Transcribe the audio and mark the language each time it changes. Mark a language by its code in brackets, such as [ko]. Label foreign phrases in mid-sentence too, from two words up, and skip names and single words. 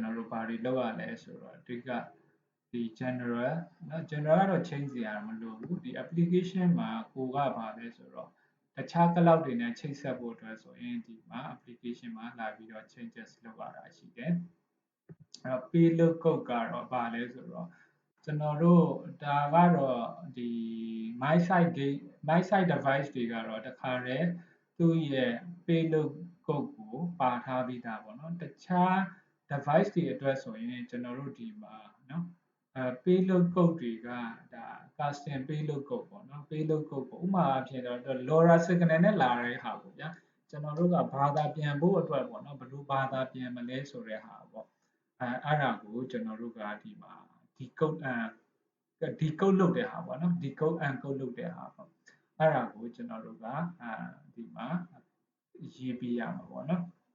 [my] တော်တို့ဘာတွေလုပ်ရလဲဆိုတော့အဓိကဒီ general เนาะ general ကတော့ချိန်စရာမလိုဘူးဒီ application မှာကိုကဘာလဲဆိုတော့တခြား cloud တွေနဲ့ချိတ်ဆက်ဖို့အတွက်ဆိုရင်ဒီမှာ application မှာလာ ပြီးတော့ changes လုပ်ရတာရှိတယ်။အဲ့တော့ [en] payload code [my] ကတော့ဘာလဲဆိုတော့ကျွန်တော်တို့ဒါကတော့ဒီ [en] my site device [my] တွေကတော့တခါတည်းသူ့ရဲ့ payload code ကိုပါထားပြီးသားပေါ့နော်တခြား device တွေအတွက်ဆိုရင်ကျွန်တော်တို့ဒီမှာเนาะ [en] payload code [my] တွေကဒါ [en] custom payload code [my] ပေါ့နော် [en] payload code [my] ကိုဥပမာအဖြစ်တော့ [en] LoRa signal [my] နဲ့လာတဲ့ဟာပေါ့ဗျာကျွန်တော်တို့ကဘာသာပြန်ဖို့အတွက်ပေါ့နော်ဘယ်လိုဘာသာပြန်မလဲဆိုတဲ့ဟာပေါ့အဲ့ဒါကိုကျွန်တော်တို့ကဒီမှာဒီ code ဒီ code လုပ်တဲ့ဟာပေါ့နော်ဒီ [en] code encode [my] လုပ်တဲ့ဟာပေါ့အဲ့ဒါကိုကျွန်တော်တို့ကဒီမှာရေးပြရမှာပေါ့နော်